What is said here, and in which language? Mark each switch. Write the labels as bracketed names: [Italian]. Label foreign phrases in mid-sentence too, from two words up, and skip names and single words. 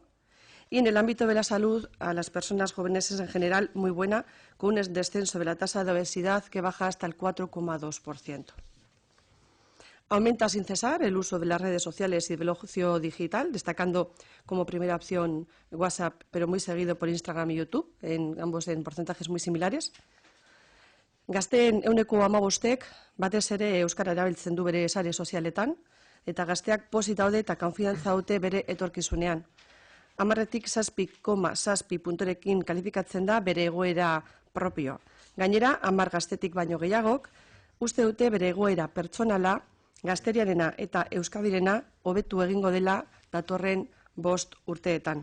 [Spanish] Y en el ámbito de la salud, a las personas jóvenes es en general muy buena, con un descenso de la tasa de obesidad que baja hasta el 4,2%. Aumenta sin cesar el uso de las redes sociales y del ocio digital, destacando como primera opción WhatsApp, pero muy seguido por Instagram y YouTube, ambos en porcentajes muy similares. [Basque] Gazteen 15%, batez ere euskara erabiltzen du bere sare sozialetan, eta gazteak pozik daude eta konfiantza dute bere etorkizunean. 10-tik 7,7 punturekin kalifikatzen da bere egoera propioa. Gainera, 10 gaztetik baino gehiagok, uste dute bere egoera pertsonala, gazteriarena eta euskabirena hobetu egingo dela datorren 5 urteetan.